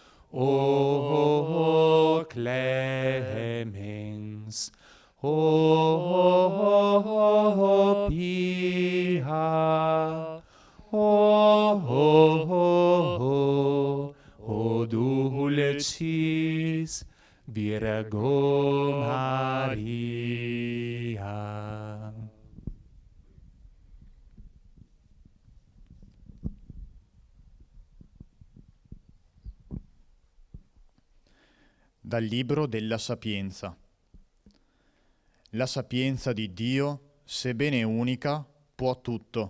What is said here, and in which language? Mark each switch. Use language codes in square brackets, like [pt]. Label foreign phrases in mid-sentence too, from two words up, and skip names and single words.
[la] O clemens, o pia, o dulcis Virgo Maria. [it] Dal libro della Sapienza. La sapienza di Dio, sebbene unica, può tutto.